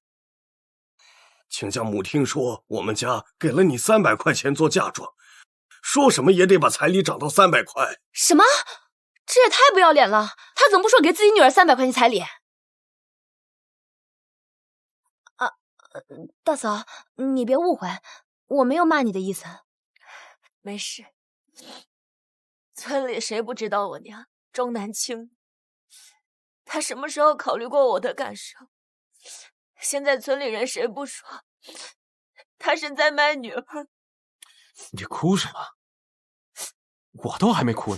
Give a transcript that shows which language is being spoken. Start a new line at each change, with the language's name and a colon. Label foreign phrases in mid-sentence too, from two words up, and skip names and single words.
Chinese: 親家母聽說我們家給了你300塊錢做嫁妝，說什麼也得把彩禮漲到300塊。什麼？這也太不要臉了！他怎麼不說給自己女兒300塊錢彩禮？啊，大嫂，你別誤會，我沒有罵你的意思。沒事。村裡誰不知道我娘重男輕女？他什麼時候考慮過我的感受？現在村裡人誰不說他是在賣女兒？你哭什麼？我都還沒哭呢。